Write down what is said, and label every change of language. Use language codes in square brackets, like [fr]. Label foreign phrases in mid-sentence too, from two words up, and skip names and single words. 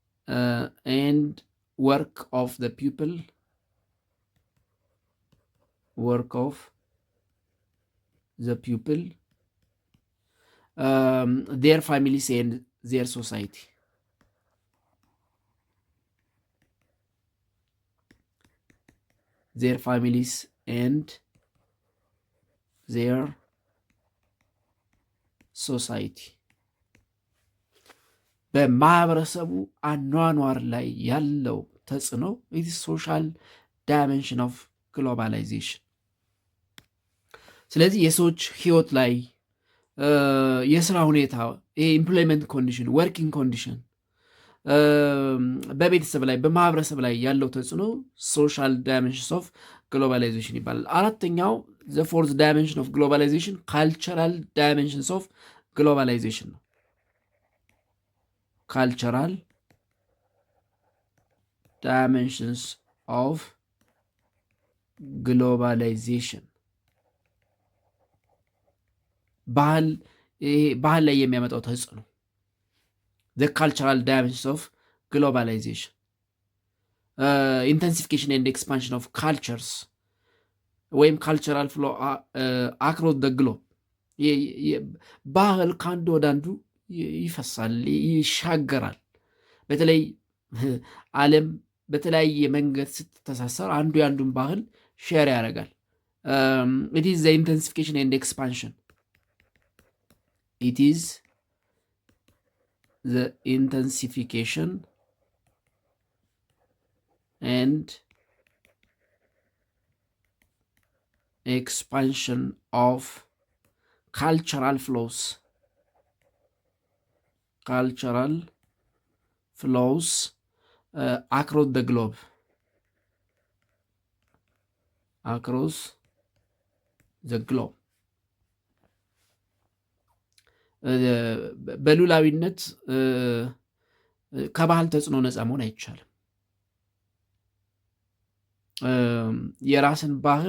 [en] and work of the people, their families and their society. their families and their society [am] በማህበረሰቡ አኗኗር ላይ ያለው ተጽዕኖ [en] it is social dimension of globalization። [am] ስለዚህ የሰዎች ህይወት ላይ የስራ ሁኔታ፣ [en] employment condition፣ working condition፣ [am] በቤተሰብ ላይ በማህበረሰብ ላይ ያለው ተጽዕኖ [en] social dimensions of globalization [am] ይባላል። አራተኛው [en] the fourth dimension of globalization cultural dimensions of globalization [am] ነው። ካልቸራል [en] dimensions of globalization [am] ባህል ላይ የሚያመጣው ተጽዕኖ [en] the cultural dimensions of globalization, intensification and expansion of cultures [am] ወይም [en] cultural flow across the globe። [am] ባህል ከአንዱ ወደ አንዱ ይፈሳል፣ ይሻገራል። በተለይ ዓለም በተለያየ መንገድ ስትተሳሰር አንዱ የአንዱን ባህል ሼር ያደርጋል። [en] it is the intensification and expansion it is the intensification and expansion of cultural flows across the globe, [am] በሉላዊነት ከባህል ተጽዕኖ ነፃ መሆን አይቻልም። የራስን ባህል